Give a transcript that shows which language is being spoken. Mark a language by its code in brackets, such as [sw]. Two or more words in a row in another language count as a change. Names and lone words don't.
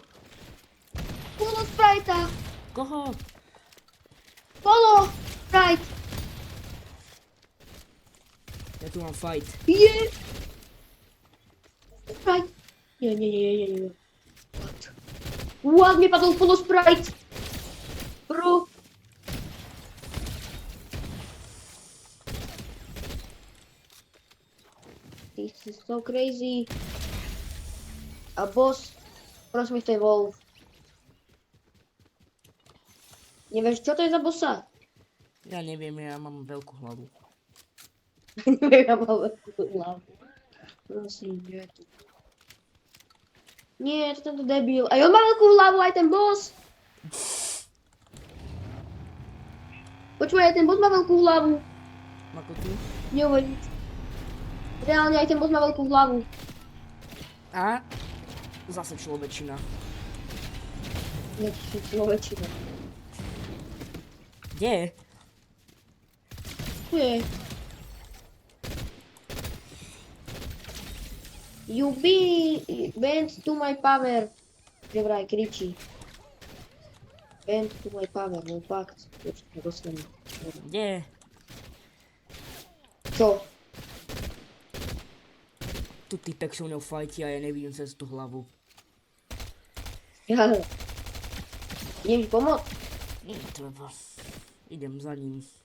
[sk] Polo sprajta! Koho? Polo sprite! Ja tu mám fight. Je! Sprite! Nie. [en] What? What, [sk] mi padol [en] full sprite. Bro. This is so crazy. [sk] A boss, prosím, to je Wolf. Nevieš, čo to je za bossa? Ja neviem, ja mám veľkú hlavu. Ja mám veľkú hlavu. Prosím, kde je tu? Nie, to tento debil. Aj on má veľkú hlavu, aj ten boss. Počúvaj, aj ten boss má veľkú hlavu. Ako ty? Neuveríš. Reálne aj ten boss má veľkú hlavu. A? Zase človečina. Lepší človečina. Kde je? Tu je. [en] You bend to my power. [sk] Že vraj kričí. [en] Bend to my power, [sk] no fakt. Počkaj, dostanem. Kde je? Čo? Tu typek so mnou fajti a ja nevidím cez tú hlavu. Ja... Idem ti pomôcť? Nie treba. Idem za ním.